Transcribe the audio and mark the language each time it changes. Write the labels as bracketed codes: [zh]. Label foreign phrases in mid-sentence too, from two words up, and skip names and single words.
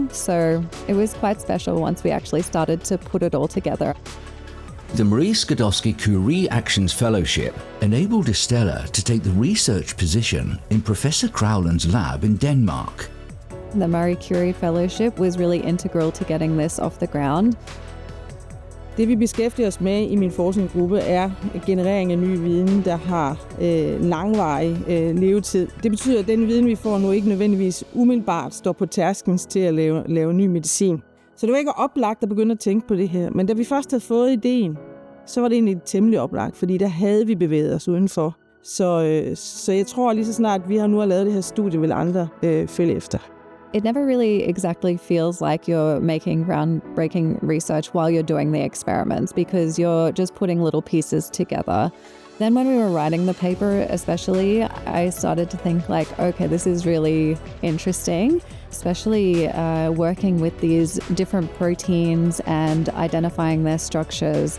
[en] So it was quite special once we actually started to put it all together. The Marie Skłodowsky-Curie Actions Fellowship enabled Estella to take the research position in Professor Crowland's lab in Denmark. The Marie Curie Fellowship was really integral to getting this off the ground. [da] Det vi beskæftiger os med i min forskningsgruppe er generering af ny viden, der har langvarig levetid. Det betyder, at den viden, vi får nu, ikke nødvendigvis umiddelbart står på tærsklen til at lave ny medicin. Så det var ikke oplagt at begynde at tænke på det her. Men da vi først havde fået ideen, så var det egentlig temmelig oplagt, fordi der havde vi bevæget os udenfor. Så jeg tror lige så snart, at vi har nu lavet det her studie, vil andre følge efter. [en] It never really exactly feels like you're making groundbreaking research while you're doing the experiments, because you're just putting little pieces together. Then when we were writing the paper especially, I started to think okay, this is really interesting, especially working with these different proteins and identifying their structures.